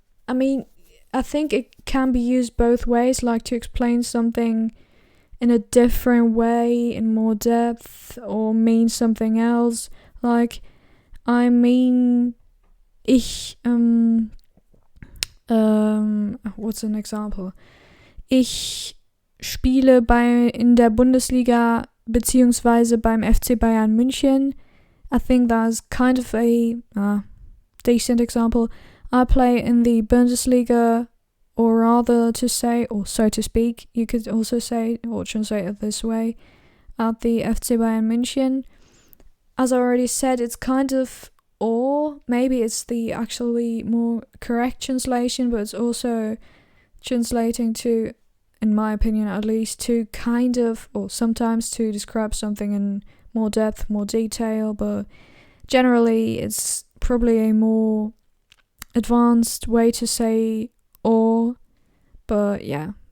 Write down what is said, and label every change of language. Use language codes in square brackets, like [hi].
[en] I think it can be used both ways, like to explain something in a different way, in more depth, or mean something else. Like, I mean, what's an example? [de] Ich spiele in der Bundesliga beziehungsweise beim FC Bayern München. [en] I think that's kind of a decent example. I play in the Bundesliga, or rather to say, or so to speak, you could also say, or translate it this way, at the FC Bayern München. As I already said, it's kind of, or maybe it's the actually more correct translation, but it's also translating to, in my opinion at least, to kind of, or sometimes to describe something in more depth, more detail, but generally it's probably a more advanced way to say or, but yeah.